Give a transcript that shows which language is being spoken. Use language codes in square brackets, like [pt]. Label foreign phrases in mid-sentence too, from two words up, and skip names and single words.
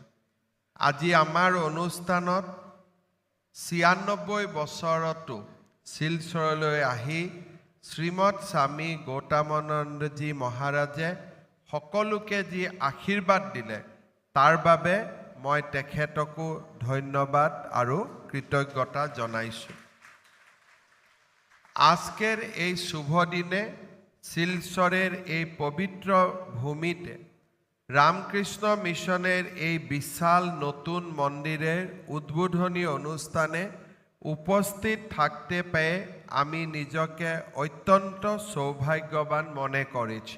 [as] আজি আমাৰ অনুষ্ঠানত ৯৬ বছৰতো শিলচৰলৈ আহি শ্ৰীমৎ স্বামী গৌতমানন্দজী মহাৰাজে সকলোকে যি আশীৰ্বাদ দিলে তাৰ বাবে মই তেখেতকো ধন্যবাদ আৰু কৃতজ্ঞতা জনাইছোঁ। [bn] আজকের এই শুভ দিনে শিলচরের এই পবিত্র ভূমিতে রামকৃষ্ণ মিশনের এই বিশাল নতুন মন্দিরের উদ্বোধনী অনুষ্ঠানে উপস্থিত থাকতে পেয়ে আমি নিজকে অত্যন্ত সৌভাগ্যবান মনে করেছি।